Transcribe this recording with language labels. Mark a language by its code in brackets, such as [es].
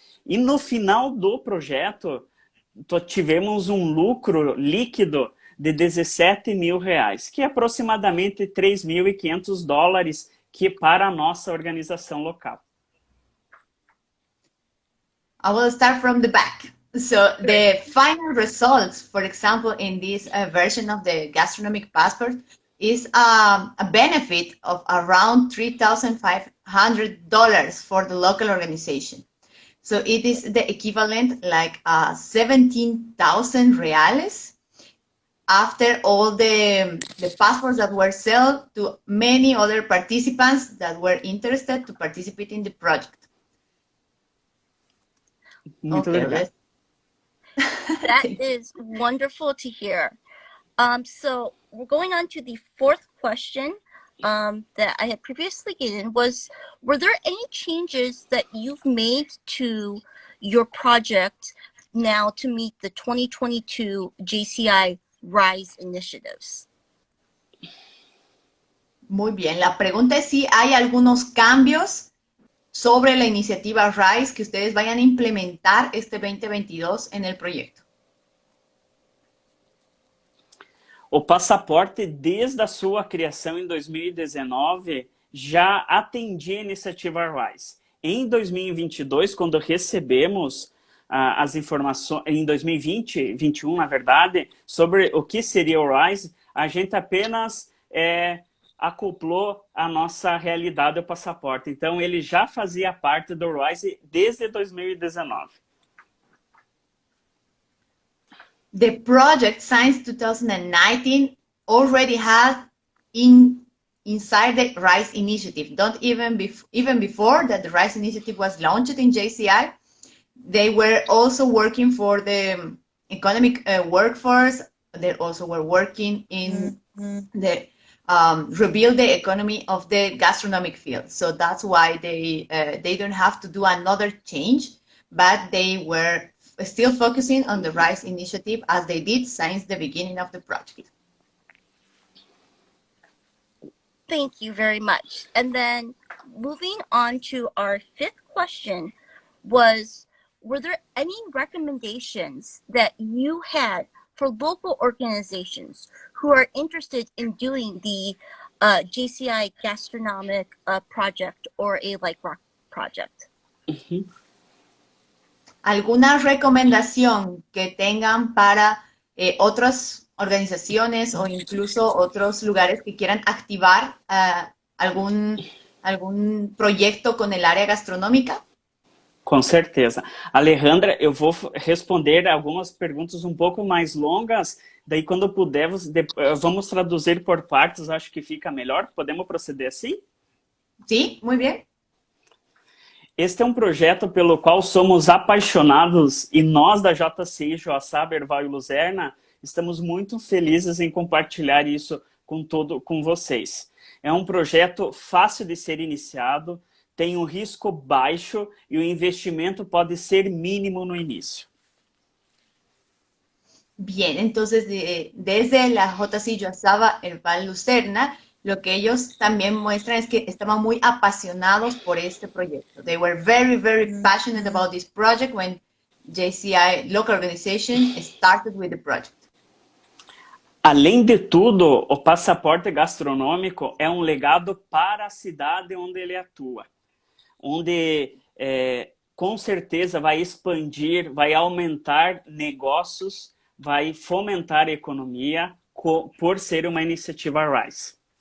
[pt] E no final do projeto, tivemos um lucro líquido de R$ 17.000, que é aproximadamente $3.500 que para a nossa organização local. [en] I will start from the back. So the final results, for example, in this version of the gastronomic passport is a benefit of around $3,500 for the local organization. So it is the equivalent like 17,000 reales after all the passports that were sold to many other participants that were interested to participate in the project. [pt] Muito legal. [en] That is wonderful to hear. So we're going on to the fourth question that I had previously given was, were there any changes that you've made to your project now to meet the 2022 JCI RISE initiatives? [es] Muy bien, la pregunta es si hay algunos cambios sobre la iniciativa RISE que ustedes vayan a implementar este 2022 en el proyecto. [pt] O passaporte, desde a sua criação em 2019, já atendia a iniciativa RISE. Em 2022, quando recebemos as informações, em 2021, na verdade, sobre o que seria o RISE, a gente apenas acoplou a nossa realidade ao passaporte. Então, ele já fazia parte do RISE desde 2019. [en] The project since 2019 already has inside the RISE initiative. Don't even before that the RISE initiative was launched in JCI, they were also working for the economic workforce. They also were working in the rebuild the economy of the gastronomic field. So that's why they don't have to do another change, but they were still focusing on the RISE initiative as they did since the beginning of the project. Thank you very much. And then moving on to our fifth question was, were there any recommendations that you had for local organizations who are interested in doing the JCI gastronomic project or a like rock project? [es] ¿Alguna recomendación que tengan para otras organizaciones o incluso otros lugares que quieran activar algún algún proyecto con el área gastronómica? [pt] Com certeza. Alejandra, eu vou responder algumas perguntas um pouco mais longas, daí quando puder, vamos traduzir por partes, acho que fica melhor. Podemos proceder assim? [es] Sí, muy bien. [pt] Este é um projeto pelo qual somos apaixonados e nós da JCI, Joaçaba, Herval e Luzerna, estamos muito felizes em compartilhar isso com vocês. É um projeto fácil de ser iniciado, tem um risco baixo e o investimento pode ser mínimo no início. [es] Bien, entonces desde la JCI Joaçaba, Herval, Luzerna, lo que ellos también muestran es que estaban muy apasionados por este proyecto. [en] They were very, very passionate about this project when JCI local organization started with the project. [pt] Além de tudo, o Pasaporte Gastronômico é um legado para a cidade onde ele atua, onde com certeza vai expandir, vai aumentar negócios, vai fomentar a economia por ser uma iniciativa RISE.